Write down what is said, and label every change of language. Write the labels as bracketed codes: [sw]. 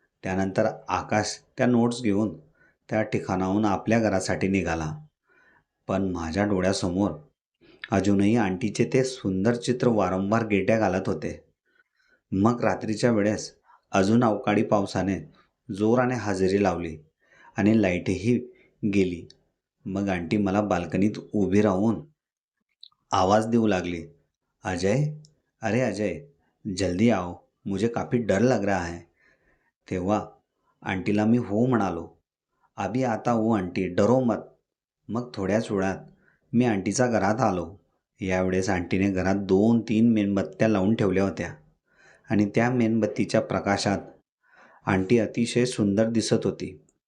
[mr] त्यानंतर आकाश त्या नोट्स घेऊन त्या ठिकाणाहून आपल्या घरासाठी निघाला. पण माझ्या डोळ्यासमोर अजूनही आंटीचे ते सुंदर चित्र वारंवार गेट्या घालत होते. मग रात्रीच्या वेळेस अजून अवकाळी पावसाने जोराने हजेरी लावली आणि लाईटही गेली. मग आंटी मला बाल्कनीत उभी राहून आवाज देऊ लागली, अजय, अरे अजय, [hi] जल्दी आओ, मुझे काफ़ी डर लग रहा है. [mr] तेव्हा आंटीला मी हो म्हणालो. [hi] अभी आता हूँ आंटी, डरो मत. [mr] मग थोड्याच वेळात मी आंटीच्या घरात आलो. यावेळेस आंटीने घरात 2-3 मेणबत्त्या लावून ठेवल्या होत्या आणि त्या मेणबत्तीच्या प्रकाशात आंटी अतिशय सुंदर दिसत होती.